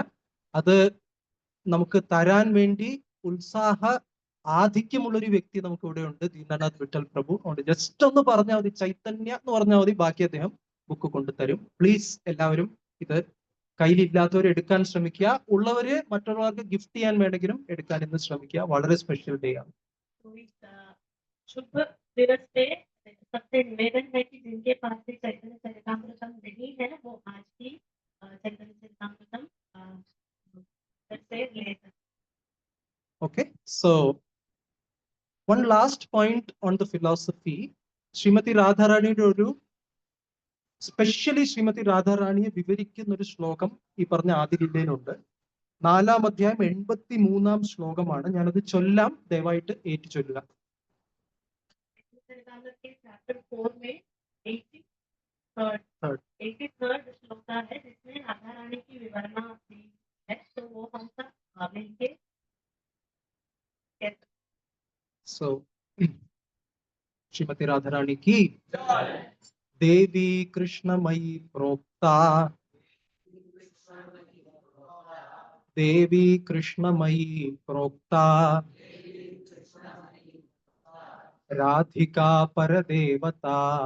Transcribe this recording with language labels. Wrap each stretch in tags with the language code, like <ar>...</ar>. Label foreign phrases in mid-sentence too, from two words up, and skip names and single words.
<ml>അത് നമുക്ക് തരാൻ വേണ്ടി ഉത്സാഹ ആധിക്യമുള്ളൊരു വ്യക്തി നമുക്ക് ഇവിടെ ഉണ്ട്, ദീനനാഥ് വിട്ടൽ പ്രഭു. അതുകൊണ്ട് ജസ്റ്റ് ഒന്ന് പറഞ്ഞാൽ മതി, ചൈതന്യ എന്ന് പറഞ്ഞാൽ മതി, ബാക്കി അദ്ദേഹം ബുക്ക് കൊണ്ടുതരും. പ്ലീസ് എല്ലാവരും ഇത് കയ്യിലില്ലാത്തവർ എടുക്കാൻ ശ്രമിക്കുക, ഉള്ളവര് മറ്റുള്ളവർക്ക് ഗിഫ്റ്റ് ചെയ്യാൻ വേണമെങ്കിലും എടുക്കാൻ ഇന്ന് ശ്രമിക്കുക. വളരെ</ml> <en>special day</en> <ml>ആണ്.</ml> <hi>सबसे निवेदन है कि जिनके पास भी चैतन्य चरितामृतम नहीं है वो आज ही चैतन्य चरितामृतम से ले सकते.</hi> <en>Okay, so one last point on the philosophy.</en> <ml>ശ്രീമതി രാധാറാണിയുടെ ഒരു സ്പെഷ്യലി ശ്രീമതി രാധാറാണിയെ വിവരിക്കുന്ന ഒരു ശ്ലോകം ഈ പറഞ്ഞ ആദിലീലയിലുണ്ട്. 4-ാം അധ്യായം 83-ാം ശ്ലോകമാണ്. ഞാനത് ചൊല്ലാം, ദയവായിട്ട് ഏറ്റു ചൊല്ലുക.</ml> <hi>चैप्टर 4 में 83rd श्लोक है, जिसमें राधा रानी की विवरणा दी है, तो वो हम सब मिलके So, श्रीमती राधा रानी की</hi> <sa>देवी कृष्णमयी प्रोक्ता, देवी कृष्णमयी प्रोक्ता, राधिका परदेवता,</sa>